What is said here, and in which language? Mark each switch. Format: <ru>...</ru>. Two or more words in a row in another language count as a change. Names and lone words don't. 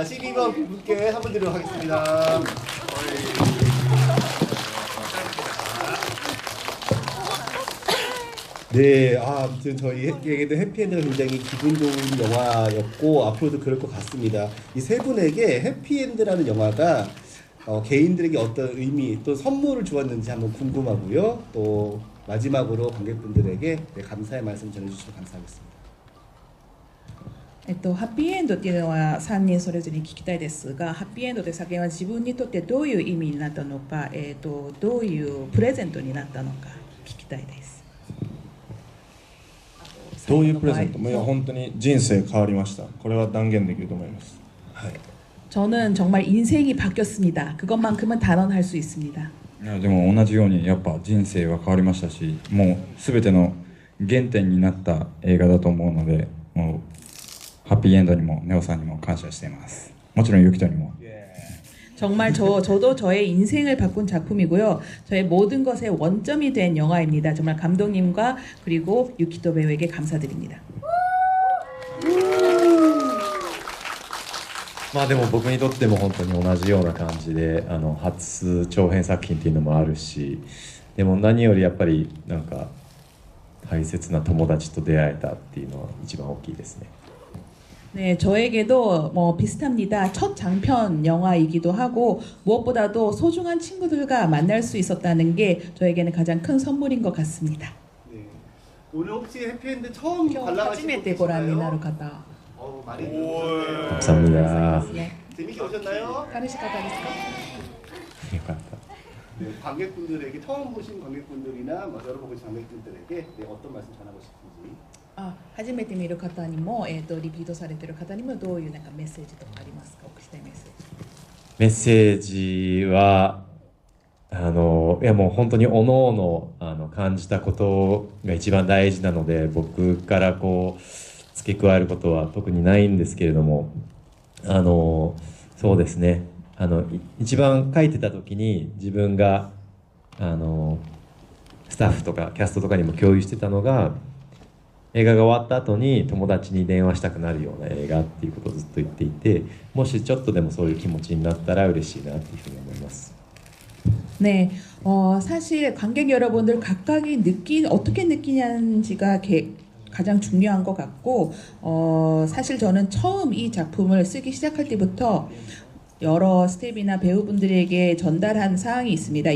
<ko>12번 분께 선물 드리도록 하겠습니다. 네, 아무튼 저희에게도 해피엔드가 굉장히 기분 좋은 영화였고 앞으로도 그럴 것 같습니다. 이 세 분에게 해피엔드라는 영화가 개인들에게 어떤 의미 또 선물을 주었는지 한번 궁금하고요. 또 마지막으로 관객분들에게 네, 감사의 말씀 전해주시면 감사하겠습니다.</ko> <ja>ハッピーエンドっていうのは3人それぞれに聞きたいですが、ハッピーエンドという作品は自分にとってどういう意味になったのか、どういうプレゼントになったのか聞きたいです。どういうプレゼントもいや本当に人生変わりました。これは断言できると思います。はい。</ja> <ko>저는 정말 인생이 바뀌었습니다. 그것만큼은 단언할 수 있습니다.</ko> <ja>いやでも同じようにやっぱ人生は変わりましたし、もう全ての原点になった映画だと思うので、もうハッピーエンドにもネオさんにも感謝しています。もちろんユキトにも。</ja> <ko>정말 저도 저의 인생을 바꾼 작품이고요. 저의 모든 것의 원점이 된 영화입니다. 정말 감독님과 그리고 유키토 배우에게 감사드립니다.</ko> <ja>まあでも僕にとっても本当に同じような感じで初長編作品っていうのもあるし、でも何よりやっぱりなんか大切な友達と出会えたっていうのは一番大きいですね。</ja> <ko>네, 저에게도 뭐 비슷합니다. 첫 장편 영화이기도 하고 무엇보다도 소중한 친구들과 만날 수 있었다는 게 저에게는 가장 큰 선물인 것 같습니다. 네. 오늘 혹시 해피엔드 처음</ko> <ja>今日</ja> <ko>관람하신</ko> <ja>初め</ja> <ko>분</ko> <ja>てご覧になる</ja> <ko>계신가요?</ko> <ja>方</ja> <ko>많이 감사합니다. 네. 재밌게 보셨나요?</ko> <ja>楽しかったですか? よかった。</ja> <ko>네, 관객분들에게 처음 보신 관객분들이나 뭐 여러 번 보신 관객분들에게 네, 어떤 말씀 전하고 싶은지.</ko> <ja>初めて見る方にも、リピートされている方にもどういうなんかメッセージとかありますか？送りたいメッセージ。メッセージはいやもう本当に各々感じたことが一番大事なので、僕からこう付け加えることは特にないんですけれども、そうですね、一番書いてた時に自分がスタッフとかキャストとかにも共有してたのが、映画が終わった後に友達に電話したくなるような映画っていうことをずっと言っていて、もしちょっとでもそういう気持ちになったら嬉しいなっていうふうに思います。</ja> <ko>네, 사실 관객 여러분들 각각이 어떻게 느끼냐는지가 가장 중요한 것 같고, 사실 저는 처음 이 작품을 쓰기 시작할 때부터 여러 스태프나 배우분들에게 전달한 사항이 있습니다.</ko>